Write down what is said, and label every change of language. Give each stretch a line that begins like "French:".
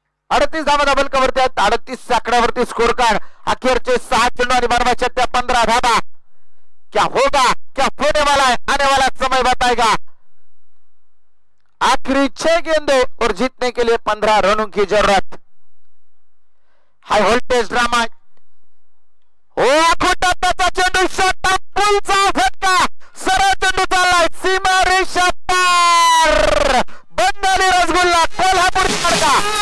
Marathi: अडतीस धावा डबल कवरती आहेत. 38 आकड्यावरती स्कोर कार्ड. अखेरचे 6 चेंडू आणि बनवायच्या त्या 15 धावा.
Hindi: क्या होगा, क्या होने वाला है, आने वाला समय बताएगा. आखिरी 6 गेंदे और जीतने के लिए 15 रनों की जरूरत.
English: High voltage drama.
Marathi: हो आखोटाचा चेंडू शॉट पुलचा फटका. सरळ चेंडू चाललाय सीमा रेषा पार. बंगाली रसगुल्ला कोल्हापूर सारखा.